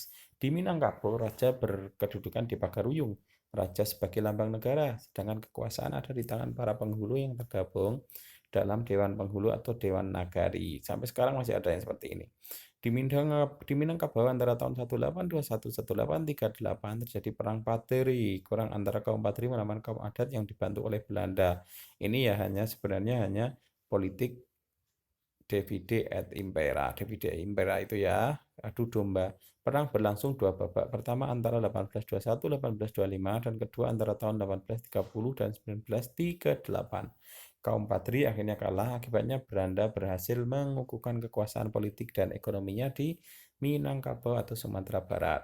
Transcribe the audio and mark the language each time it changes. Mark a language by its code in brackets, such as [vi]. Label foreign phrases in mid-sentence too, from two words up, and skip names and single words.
[id] Di Minangkabau, raja berkedudukan di Pagaruyung, raja sebagai lambang negara, sedangkan kekuasaan ada di tangan para penghulu yang tergabung dalam Dewan Penghulu atau Dewan Nagari. Sampai sekarang masih ada yang seperti ini. Di Minangkabau antara tahun 1821-1838 terjadi perang Pateri, kurang antara kaum Pateri melawan kaum adat yang dibantu oleh Belanda. Ini ya sebenarnya hanya politik [la] divide et impera. Divide et impera [id] itu ya, adu domba. Perang berlangsung dua babak. Pertama antara 1821-1825 dan kedua antara tahun 1830 dan 1938. Kaum Patri akhirnya kalah, akibatnya Belanda berhasil mengukuhkan kekuasaan politik dan ekonominya di Minangkabau atau Sumatera Barat.